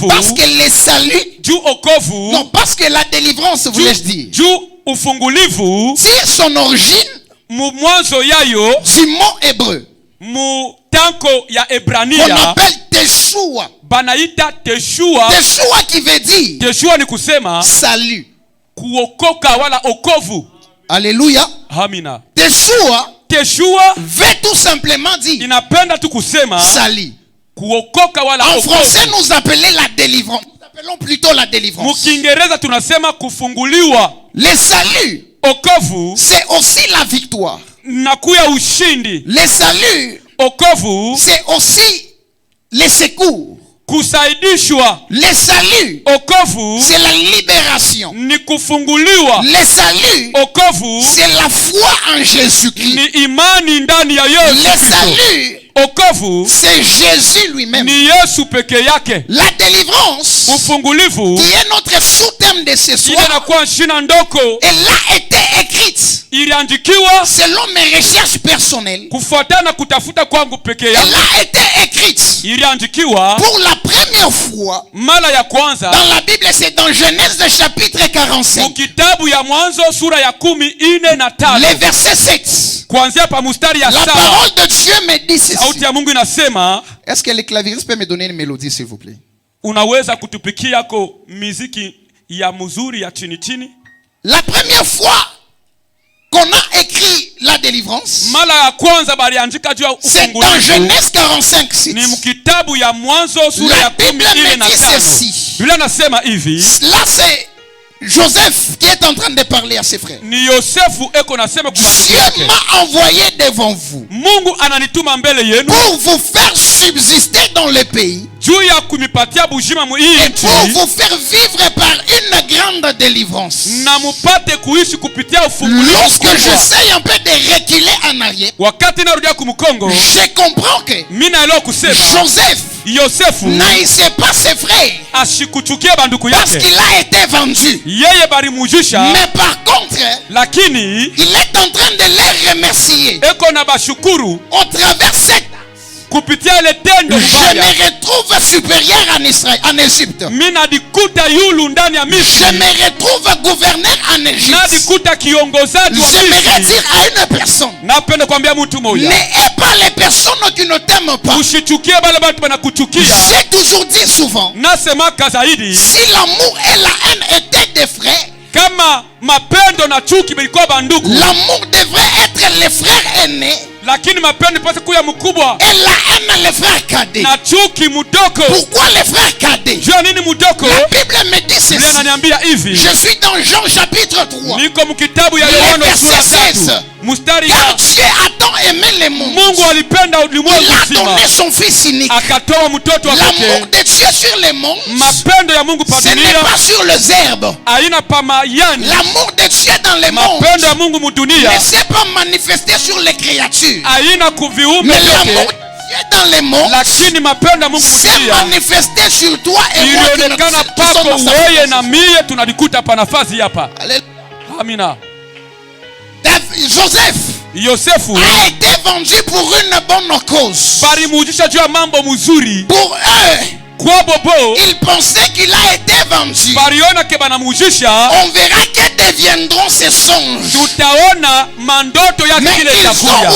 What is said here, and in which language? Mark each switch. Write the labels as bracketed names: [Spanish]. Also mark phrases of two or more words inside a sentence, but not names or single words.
[French] Parce que le salut, [Swahili] Juu wokovu. [French] non, parce que la délivrance, voulais-je dire, [Swahili] Juu ufungulivu [French] tire son origine [Swahili] mwanzo yayo [French] du mot hébreu [Swahili] mutanko ya [French] qu'on [Swahili] Ebrania [French] appelle Teshua. [Swahili] banaita Teshua. [French] Teshua qui veut dire [Swahili] Teshua ni kusema [French] salut. [Swahili] kuokoka wala okovu. [French] Alléluia. [Swahili] Amina. [French] Teshua veut tout simplement dire [Swahili] inapenda tu kusema [French] salut. [Swahili] kuokoka wala [French] En [Swahili] okovu. [French] français, nous appelons la délivrance. Nous appelons plutôt la délivrance. [Swahili] Mukiingereza tunasema kufunguliwa. [French] Le salut, [Swahili] Okovu [French] c'est aussi la victoire. [Swahili] nakuya ushindi. [French] Le salut, [Swahili] Okovu [French] c'est aussi le secours. [Swahili] kusaidishwa. [French] Le salut, [Swahili] Okovu [French] c'est la libération. [Swahili] ni kufunguliwa. [French] Le salut, [Swahili] Okovu [French] c'est la foi en Jésus-Christ. [Swahili] ni imani ndani ya Yesu [French] Le [Swahili] Kristo. [French] salut, [Swahili] Okovu [French] c'est Jésus lui-même. [Swahili] ni Yesu peke yake. [French] La délivrance, [Swahili] Ufungulivu [French] qui est notre sous-thème de ce [Swahili] ile [French] soir, [Swahili] inakuwa shina ndoko [French] elle a été écrite [Swahili] iliandikiwa [French] selon mes recherches personnelles. [Swahili] kufuatana kutafuta kwangu peke [French] Elle [Swahili] yangu. [French] a été écrite [Swahili] Iliandikiwa [French] pour la première fois [Swahili] mara ya kwanza [French] dans la Bible, c'est dans Genèse chapitre 45, [Swahili] mukitabu ya Mwanzo sura ya 15, [French] le verset 7. [Swahili] kuanzia pa mustari ya [French] La [Swahili] 7. [French] parole de Dieu me dit ceci. [Swahili] Sauti ya Mungu inasema, [French] Est-ce que le clavieriste peut me donner une mélodie, s'il vous plaît? [Swahili] unaweza kutupikia ko miziki ya mzuri ya chini chini. [French] La première fois qu'on a écrit la délivrance, [Swahili] Mara ya kwanza baliandika juu ya [French] c'est dans [Swahili] ufungulivu [French] Genèse 45, 6. [Swahili] ni mkitabu ya Mwanzo sura [French] La [Swahili] ya [French] Bible [Swahili] 15 na [French] me dit [Swahili] 5. [French] ceci. [Swahili] Biblia nasema hivi, [French] Là, c'est Joseph qui est en train de parler à ses frères. [Swahili] ni Yosefu eko nasema kwa ndugu [French] Dieu [Swahili] yake, [French] m'a envoyé devant vous [Swahili] Mungu ananituma mbele yenu [French] pour vous faire subsister dans le pays [Swahili] juu ya kumipatia bujima mu hii [French] et [Swahili] nchi [French] pour vous faire vivre par une grande délivrance. [Swahili] na mupate kuishi kupitia ufungulivu [French] Lorsque [Swahili] kubwa. [French] j'essaye un peu de reculer en arrière, [Swahili] Wakati narudia kumkongo, [French] je comprends que [Swahili] mimi naelewa kusema [French] Joseph [Swahili] Yosefu [French] n'haïssait pas ses frères [Swahili] ashikuchukie banduku [French] parce [Swahili] yake, [French] qu'il a été vendu. [Swahili] yeye balimujisha, [French] Mais par contre, [Swahili] lakini [French] il est en train de les remercier. [Swahili] eko na bashukuru [French] Au travers cette, [Swahili] kupitia ile tendo [French] je [Swahili] mbaya. [French] me retrouve supérieur en Israël, en Égypte. [Swahili] Mimi nadikuta yulu ndani ya [French] Je [Swahili] Misri, [French] me retrouve gouverneur en Égypte. [Swahili] nadikuta kiongozaji wa [French] J'aimerais [Swahili] Misri. [French] dire à une personne, [Swahili] Napenda kwambia mtu moja, [French] n'aie pas les personnes qui ne t'aiment pas. [Swahili] ushichukie bale batu banakuchukia. [French] J'ai toujours dit souvent, [Swahili] Nasemaka zaidi, [French] si l'amour et la haine étaient des frères, [Swahili] kama mapendo na chuki bilikuwa banduku, [French] l'amour devrait être le frère aîné [Swahili] lakini mapendo ipase kuya mkubwa [French] et la haine le frère cadet. [Swahili] na chuki mudoko. [French] Pourquoi le frère cadet? [Swahili] Jua nini mudoko? [French] La Bible me dit [Swahili] Biblia [French] ceci. [Swahili] inaniambia hivi, [French] Je suis dans Jean chapitre 3. [Swahili] niko mkitabu ya [French] Le [Swahili] Yohana [French] verset [Swahili] sura [French] 16. [Swahili] 3 mstari [French] Car [Swahili] ya [French] Dieu a tant aimé le monde, [Swahili] Mungu alipenda ulimwengu [French] il a [Swahili] mzima [French] donné son fils unique. [Swahili] akatoa mtoto wa [French] L'amour [Swahili] pekee. [French] de Dieu sur le monde, [Swahili] Mapendo ya Mungu pa [French] ce n'est [Swahili] dunia [French] pas sur les herbes. [Swahili] haina pa mayani. [French] L'amour de Dieu dans le monde [Swahili] Mapendo ya Mungu mudunia [French] ne s'est pas manifesté sur les créatures. [Swahili] haina kuviumbe [French] Mais l'amour [Swahili] peke, [French] de Dieu dans le monde [Swahili] lakini mapendo ya Mungu [French] s'est [Swahili] mudunia [French] manifesté sur toi et moi qui [Swahili] ilionekana [French] sommes [Swahili] pako [French] dans sa [Swahili] wewe [French] présence. [Swahili] na mie tunalikuta pa nafasi hapa. [French] Alléluia. [Swahili] Amina. [French] Joseph [Swahili] Yosefu [French] a été vendu pour une bonne cause. [Swahili] balimujisha juu ya mambo mzuri [French] Pour eux, [Swahili] kwa bobo, [French] ils pensaient qu'il a été vendu. [Swahili] baliona ke banamujisha, [French] On verra que deviendront ces songes. [Swahili] tutaona mandoto yake [French] Mais [Swahili] kile [French] ils ont [Swahili] itakuya,